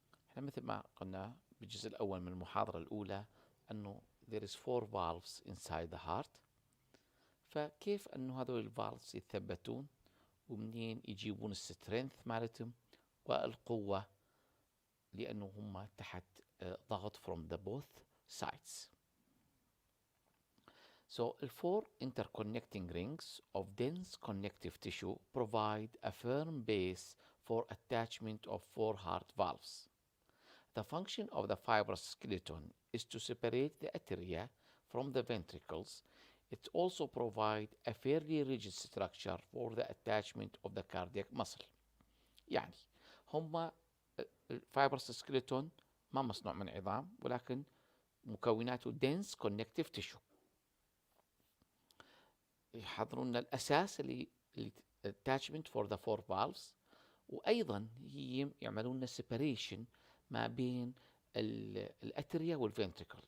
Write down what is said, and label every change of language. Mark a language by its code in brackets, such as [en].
[ar] احنا مثل ما قلنا بالجزء الأول من المحاضرة الأولى أنه [en] there is 4 valves inside the heart. [ar] فكيف أنه هذول الفالفز يتثبتون ومنين يجيبون السترينث مالتهم والقوة، لأنه هم تحت ضغط [en] from the both sides. So, the 4 interconnecting rings of dense connective tissue provide a firm base for attachment of 4 heart valves. The function of the fibrous skeleton is to separate the atria from the ventricles. It also provides a fairly rigid structure for the attachment of the cardiac muscle. [ar] يعني هم الفايبرس سكيلتون ما مصنوع من عظام، ولكن مكوناته [en] dense connective tissue. [ar] يحضرون لنا الأساس اللي [en] attachment for the 4 valves، [ar] وأيضا يعملون لنا separation ما بين الأتريا والفنتريكل.